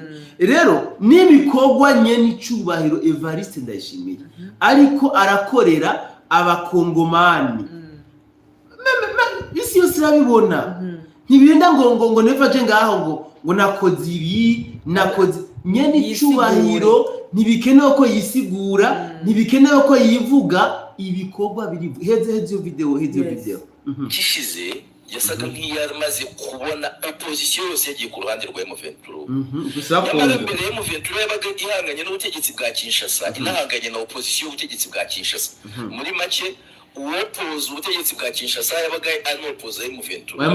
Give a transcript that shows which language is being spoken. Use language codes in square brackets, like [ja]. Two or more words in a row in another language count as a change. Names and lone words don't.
[rn] Rero nibikogwa nyene icubahiro Evariste Ndayishimiye ariko arakorera abakongomani bisi yose irabibona. Ntibirinda ngo neva je ngaho ngo nakoze ibi nakoze nyene icubahiro. Ntibikenewe ko yisigura, ntibikenewe ko yivuga ibikogwa biri heze iyo video kishize yasaga nk'iyamaze kubona opposition yose yagiye ku ruhande rwa M23. Yamara mbere ya M23 yabaga ihanganye n'ubutegetsi bwa Kinshasa, inahanganye na opposition y'ubutegetsi bwa Kinshasa. Muri make uwopoza ubutegetsi bwa Kinshasa yabaga ari opposition M23.